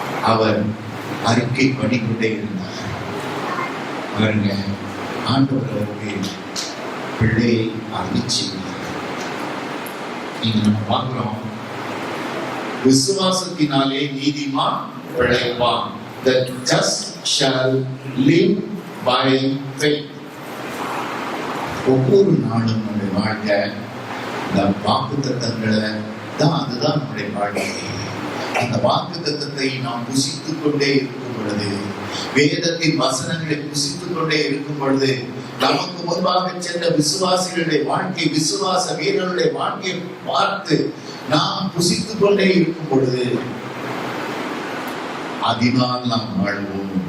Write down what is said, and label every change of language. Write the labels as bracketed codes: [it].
[ta] அவர் அறிக்கை பண்ணிக்கொண்டே இருந்தார். பாருங்க, ஆண்டவர் அவருக்கு பிள்ளையை அறிவிச்சார். நீங்க நம்ம பார்க்கிறோம், விசுவாசத்தினாலே நீதிமான் பிழைப்பான். [en] The just shall live by faith. [ta] ஒவ்வொரு நாளும் நம்முடைய வாழ்க்கை இந்த வாக்குத்தத்தங்களை தான், அதுதான் நம்முடைய வாழ்க்கை. அந்த வாக்குத்தத்தத்தை நாம் புசித்துக் கொண்டே இருக்கும் பொழுது, வேதத்தின் வசனங்களை புசித்துக் கொண்டே இருக்கும் பொழுது, நமக்கு முன்பாக சென்ற விசுவாசிகளுடைய வாழ்க்கை, விசுவாச வீரர்களுடைய வாழ்க்கையை பார்த்து நாம் புசித்துக் கொண்டே இருக்கும் பொழுது அதனால் நாம் வாழ்வோம்.